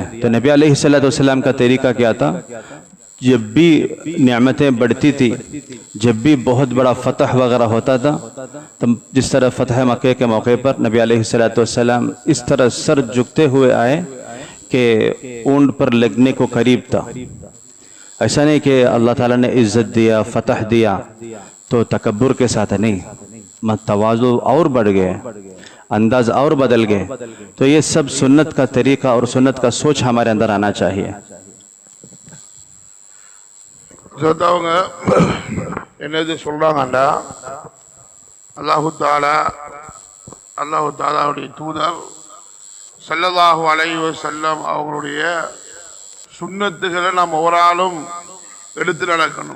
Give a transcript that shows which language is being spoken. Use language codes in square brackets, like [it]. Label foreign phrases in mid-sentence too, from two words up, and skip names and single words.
[ur] تو نبی [ar] علیہ السلام [ur] کا طریقہ کیا تھا؟ جب بھی نعمتیں بڑھتی تھی، جب بھی بہت بڑا فتح وغیرہ ہوتا تھا، تو جس طرح فتح مکہ کے موقع پر نبی [ar] علیہ السلام [ur] اس طرح سر جھکتے ہوئے آئے کہ اونٹ پر لگنے کو قریب تھا. ایسا نہیں کہ اللہ تعالیٰ نے عزت دیا، فتح دیا تو تکبر کے ساتھ نہیں، تواضع اور بڑھ گئے، انداز اور بدل گئے. تو یہ سب سنت کا طریقہ اور سنت کا سوچ ہمارے اندر آنا چاہیے. [ta] அவங்க என்னது சொல்றாங்கண்டா அல்லாஹு தாலாவுடைய தூதர் [ar] صلى الله عليه وسلم [ta] அவங்களுடைய சுன்னத்துகளை நாம் ஒவ்வொருஆளும் எடுத்து நடக்கணும்.